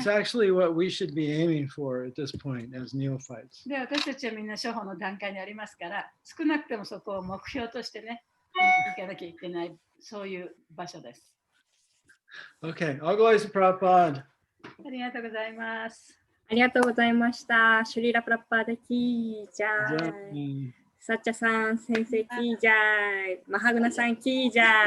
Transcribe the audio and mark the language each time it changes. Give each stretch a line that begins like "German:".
English: It's actually what we should be aiming for at this point as neophytes.
Japanese: で、私たちはみんな処方の段階にありますから、少なくてもそこを目標としてね、行かなきゃいけない、そういう場所です。
English: Okay, I'll go to Prabhupada.
Japanese: ありがとうございます。ありがとうございました。シュリーラプラッパーでキージャイ。サッチャさん、先生キージャイ。マハグナさんキージャイ。